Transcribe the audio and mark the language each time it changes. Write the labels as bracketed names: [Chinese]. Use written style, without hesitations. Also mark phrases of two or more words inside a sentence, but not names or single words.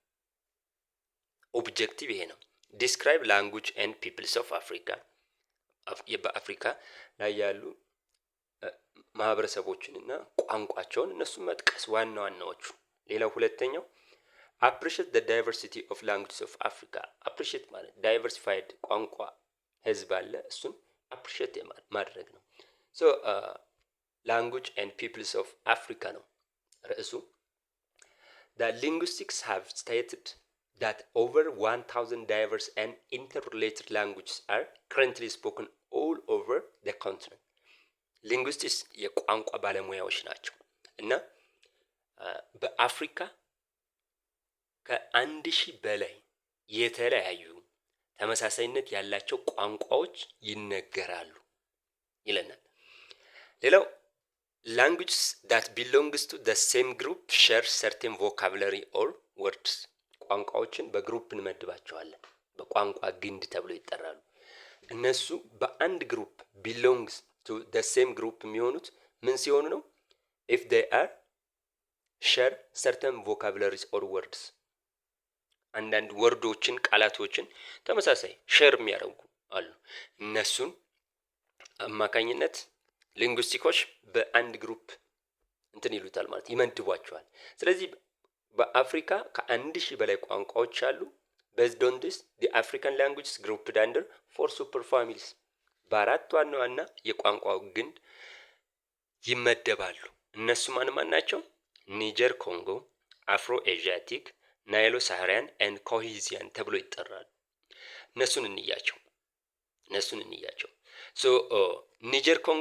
[Amharic] ኦብጀክቲቭ ይሄ ነው። [English] describe language and peoples of Africa [Amharic] በአፍሪካ ላይ ያሉ ማህበረሰቦችንና ቋንቋቸውን እነሱን መጥቀስ ዋና ዋናዎቹ። ሌላው ሁለተኛው [English] appreciate the diversity of languages of Africa [Amharic] appreciate ማለት ዳይቨርሲፋይድ ቋንቋ ህዝብ አለ፣ እሱን appreciate ማድረግ ነው። [English] language and peoples of Africa [Amharic] ነው ርዕሱ። [English] the linguistics have stated that over 1000 diverse and interrelated languages are currently spoken all over the continent [Amharic] ሊንጉስቲክስ የቋንቋ ባለሙያዎች ናቸው እና በአፍሪካ ከ1000 በላይ የተለያዩ ተመሳሳይነት ያላቸው ቋንቋዎች ይነገራሉ ይለናል። ሌላው [English] languages that belongs to the same group share certain vocabulary or words [Amharic] ቋንቋዎችን በግሩፕ እንመድባቸዋለን፣ በቋንቋ ግንድ ተብሎ ይጠራሉ። እነሱ በአንድ ግሩፕ [English] belongs to the same group [Amharic] የሚሆኑት ምን ሲሆኑ ነው? [English] if they are share certain vocabularies or words [Amharic] አንዳንድ ወርዶችን ቃላቶችን ተመሳሳይ ሼር የሚያደርጉ አሉ። እነሱን አማካኝነት ሊንጉስቲኮች በአንድ ግሩፕ እንትን ይሉታል ማለት ይመድቧቸዋል። ስለዚህ በአፍሪካ ከ1000 በላይ ቋንቋዎች አሉ። [English] based on this the African languages grouped under 4 super families [Amharic] በአራት ዋና ዋና የቋንቋው ግንድ ይመደባሉ። እነሱ ማን ናቸው? ኒጀር ኮንጎ፣ አፍሮ ኤዥያቲክ፣ ናይሎ ሳሃራን ኤንድ ኮሂዚያን ተብሎ ይጠራሉ። እነሱን እንያቸው። ኒጀር ኮንጎ